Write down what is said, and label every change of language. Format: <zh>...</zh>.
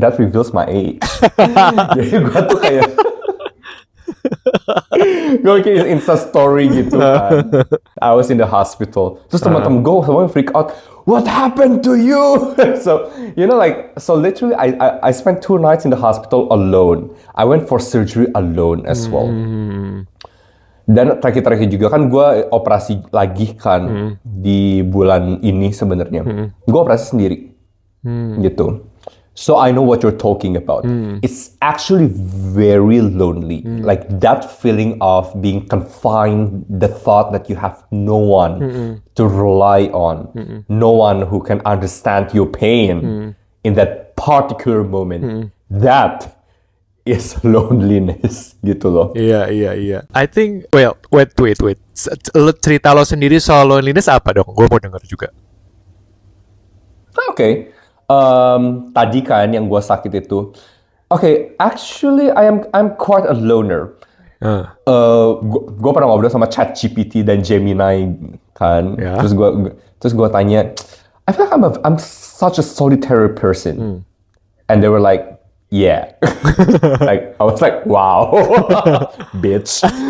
<en>That reveals my age.</en> <id>Jadi gue tuh kayak gue bikin Insta story gitu kan.</id> <en>I was in the hospital.</en> <id>Terus teman-teman gue semua freak out.</id> <en>What happened to you? So you know like so literally I spent 2 nights in the hospital alone. I went for surgery alone as well.</en> <id>Dan terakhir juga kan gue operasi lagi kan di bulan ini sebenarnya. Gue operasi sendiri gitu.</id> <en>So I know what you're talking about. It's actually very lonely. Like that feeling of being confined, the thought that you have no one to rely on, no one who can understand your pain in that particular moment. That is loneliness gitu loh.</en> <id>Iya.</id> <en>I think, well, wait.</en> <id>Cerita lo sendiri soal loneliness apa dong? Gue mau denger juga. Oke. Tadi kan yang gue sakit itu. Oke,</id> <en>actually I'm quite a loner.</en> <id>Gue pernah ngobrol sama ChatGPT dan Gemini kan. Terus gue tanya,</id> <en>I feel like I'm such a solitary person. And they were like, yeah. Like I was like, wow. Bitch.</en>